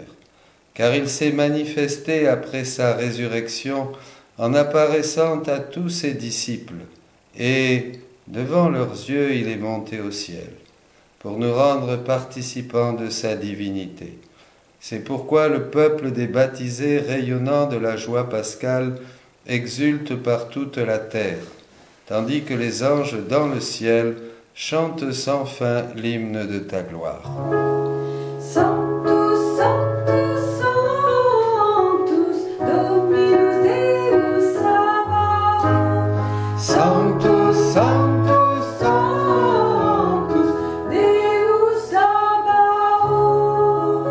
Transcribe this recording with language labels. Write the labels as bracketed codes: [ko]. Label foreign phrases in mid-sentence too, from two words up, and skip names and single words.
[fr] Car il s'est manifesté après sa résurrection en apparaissant à tous ses disciples, et devant leurs yeux il est monté au ciel, pour nous rendre participants de sa divinité. C'est pourquoi le peuple des baptisés, rayonnant de la joie pascale, exulte par toute la terre. tandis que les anges dans le ciel chantent sans fin l'hymne de ta gloire. [la] Sanctus, Sanctus, Sanctus, Dominus Deus Sabaoth. Sanctus, Sanctus, Sanctus, Deus Sabaoth.